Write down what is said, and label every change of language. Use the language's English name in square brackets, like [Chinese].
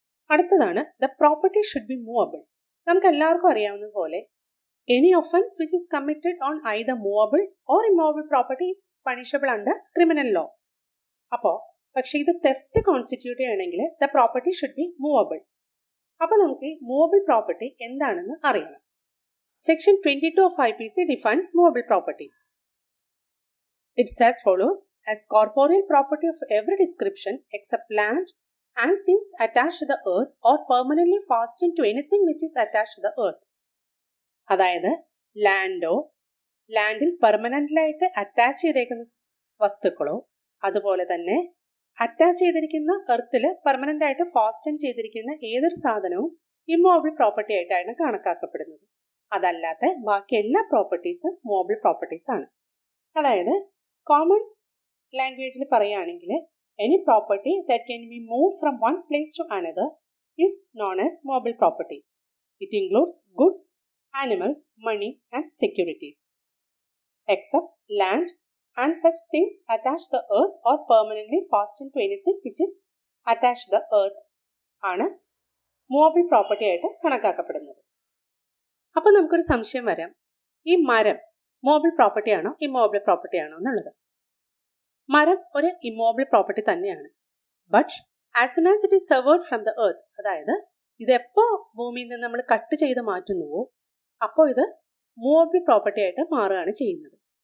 [Malayalam] അടുത്തതാണ് [English] The property should be movable. [Malayalam] നമുക്ക് എല്ലാവർക്കും അറിയാവുന്നതുപോലെ [English] Any offence which is committed on either movable or immovable property is punishable under criminal law. [Malayalam] അപ്പോൾ പക്ഷേ ഇത് തെഫ്റ്റ് കോൺസ്റ്റിറ്റ്യൂട്ട് ചെയ്യണമെങ്കിൽ [English] The property should be movable. [Malayalam] അപ്പോൾ നമുക്ക് മൂവബിൾ പ്രോപ്പർട്ടി എന്താണെന്ന് അറിയണം. [English] Section 22 of IPC defines movable property. It's as follows: as corporeal property of every description except land and things attached to the earth or permanently fastened to anything which is attached to the earth. [Malayalam] അതായത് ലാൻഡിൽ പെർമനന്റ്ലായിട്ട് attach ചെയ്തേക്കുന്ന വസ്തുക്കളോ അതുപോലെ തന്നെ attach ചെയ്തിരിക്കുന്ന എർത്തിൽ permanent ആയിട്ട് fasten ചെയ്തിരിക്കുന്ന ഏതൊരു സാധനവും immovable property ആയിട്ടാണ് കണക്കാക്കപ്പെടുന്നത്. അതല്ലാത്ത ബാക്കി എല്ലാ പ്രോപ്പർട്ടീസും മൂവബിൾ പ്രോപ്പർട്ടീസ് ആണ്. അതായത് കോമൺ ലാംഗ്വേജിൽ പറയുകയാണെങ്കിൽ [English] Any property that can be move from one place to another is known as movable property. It includes goods, animals, money and securities, except land and such things attached to the earth or permanently fastened to anything which is attached to the earth [Malayalam] ആണ് movable property ആയിട്ട് കണക്കാക്കപ്പെടുന്നത്. അപ്പോൾ നമുക്കൊരു സംശയം വരാം, ഈ മരം movable property ആണോ ഇമ്മൂവബിൾ പ്രോപ്പർട്ടി ആണോ എന്നുള്ളത്. മരം ഒരു ഇമ്മൂവബിൾ പ്രോപ്പർട്ടി തന്നെയാണ്. [English] but as soon as it is severed from the earth, [Malayalam] അതായത് ഇതെപ്പോൾ ഭൂമിയിൽ നിന്ന് നമ്മൾ കട്ട് ചെയ്ത് മാറ്റുന്നുവോ അപ്പോൾ ഇത് മൂവബിൾ പ്രോപ്പർട്ടി ആയിട്ട് മാറുകയാണ് ചെയ്യുന്നത്.